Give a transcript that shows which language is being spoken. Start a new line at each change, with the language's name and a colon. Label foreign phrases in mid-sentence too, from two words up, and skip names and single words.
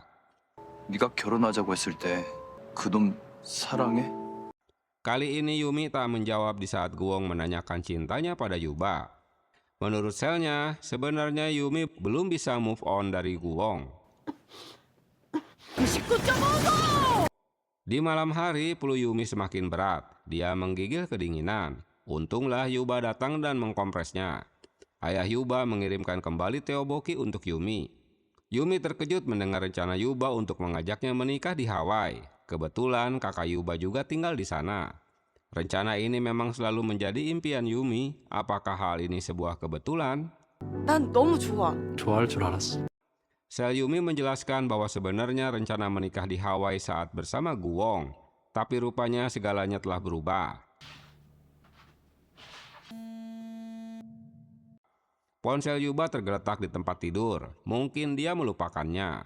Korean: 네가 결혼하자고 했을 때 그놈 사랑해?
Indonesian: Kali ini Yumi tak menjawab di saat Guwong menanyakan cintanya pada Yuba. Menurut selnya, sebenarnya Yumi belum bisa
English: move on
Indonesian: dari Guwong. Di malam hari, flu Yumi semakin berat. Dia menggigil kedinginan. Untunglah Yuba datang dan mengkompresnya. Ayah Yuba mengirimkan kembali teoboki untuk Yumi. Yumi terkejut mendengar rencana Yuba untuk mengajaknya menikah di Hawaii. Kebetulan kakak Yuba juga tinggal di sana. Rencana ini memang selalu menjadi impian Yumi. Apakah hal ini sebuah kebetulan?
Korean: 난 너무 좋아. 좋아할 줄 알았어.
Indonesian: Sel Yumi menjelaskan bahwa sebenarnya rencana menikah di Hawaii saat bersama Guwong, tapi rupanya segalanya telah berubah. Ponsel Yuba tergeletak di tempat tidur, mungkin dia melupakannya.